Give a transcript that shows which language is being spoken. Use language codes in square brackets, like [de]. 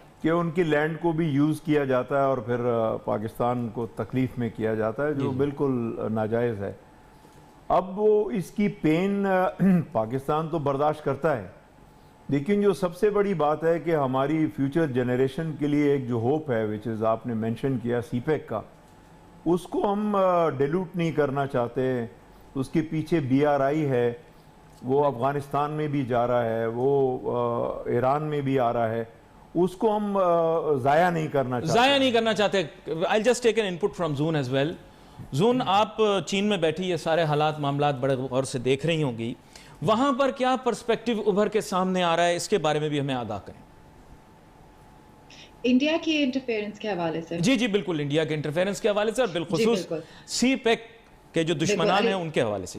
[ur] کہ ان کی لینڈ کو بھی یوز کیا جاتا ہے اور پھر پاکستان کو تکلیف میں کیا جاتا ہے، جو بالکل ناجائز ہے۔ اب وہ اس کی پین پاکستان تو برداشت کرتا ہے، لیکن جو سب سے بڑی بات ہے کہ ہماری فیوچر جنریشن کے لیے ایک جو ہوپ ہے [en] which is [ur] آپ نے مینشن کیا سی پیک کا، اس کو ہم ڈیلوٹ نہیں کرنا چاہتے۔ اس کے پیچھے بی آر آئی ہے، وہ افغانستان میں بھی جا رہا ہے, وہ ایران میں بھی آ رہا ہے, اس کو ہم ضائع نہیں کرنا چاہتے. [en] I'll just take an input from Zoon as well. [ur] Zone, آپ چین میں بیٹھی یہ سارے حالات معاملات بڑے غور سے دیکھ رہی ہوں گی, وہاں پر کیا پرسپیکٹیو ابھر کے سامنے آ رہا ہے, اس کے بارے میں بھی ہمیں آگاہ کریں. انڈیا کی انٹرفیئرنس کے حوالے سے؟ جی بالکل, انڈیا کے انٹرفیئرنس کے حوالے سے اور بالخصوص سی پیک کے جو دشمنان ہیں ان کے حوالے سے.